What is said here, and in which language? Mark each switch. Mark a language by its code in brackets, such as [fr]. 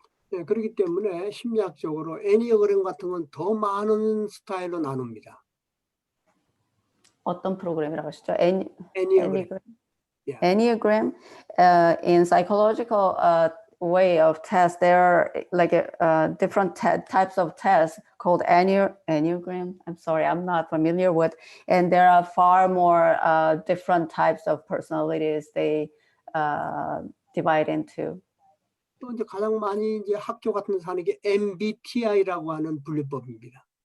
[ko] 네, 그렇기 때문에 심리학적으로 애니어그램 같은 건 더 많은 스타일로 나눕니다. 어떤 프로그램이라고 하시죠? 애니어그램. Yeah. [en] Enneagram. In psychological way of test, there are like different types of tests called Enneagram. I'm sorry, I'm not familiar with. And there are far more different types of personalities they divide into. [ko] 또 이제 가장 많이 이제 학교 같은 데서 하는 게 MBTI라고 하는 분류법입니다.